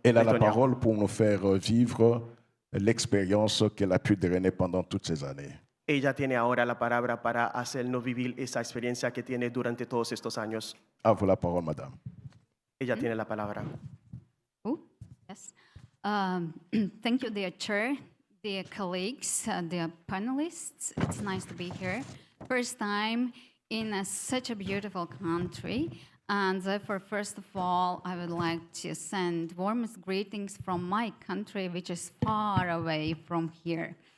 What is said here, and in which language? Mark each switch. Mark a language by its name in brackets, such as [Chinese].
[French] Elle a la parole pour nous faire vivre l'expérience qu'elle a pu drainer pendant toutes ces années. [Spanish] Ella tiene ahora la palabra para hacernos vivir esa experiencia que tiene durante todos estos años. [French] À vous la parole, madame. [Spanish] Ella tiene la palabra. [English] Yes. Thank you, dear chair, dear colleagues, dear panelists. It's nice to be here. First time in such a beautiful country. And therefore, first of all, I would like to send warmest greetings from my country, which is far away from here.